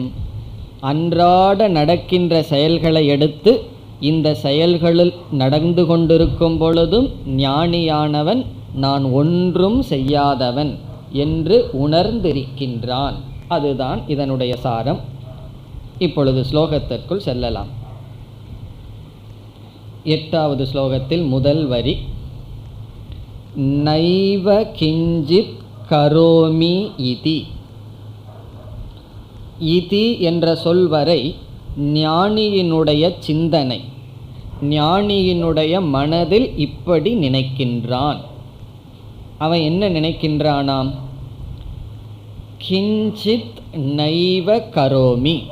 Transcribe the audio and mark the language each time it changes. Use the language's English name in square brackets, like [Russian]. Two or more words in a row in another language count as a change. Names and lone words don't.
[Tamil] அன்றாட நடக்கின்ற செயல்களை எடுத்து இந்த செயல்களில் நடந்து கொண்டிருக்கும் பொழுதும் ஞானியானவன் நான் ஒன்றும் செய்யாதவன் என்று உணர்ந்திருக்கின்றான். அதுதான் இதனுடைய சாரம். இப்பொழுது ஸ்லோகத்திற்குள் செல்லலாம். 8வது ஸ்லோகத்தில் முதல் வரி [Sanskrit] नैव किञ्चित् करोमि इति. [Tamil] இதி என்ற சொல் வரை ஞானியினுடைய சிந்தனை, ஞானியினுடைய மனதில் இப்படி நினைக்கின்றான். அவன் என்ன நினைக்கின்றானாம்? [Sanskrit] किञ्चित् नैव करोमि.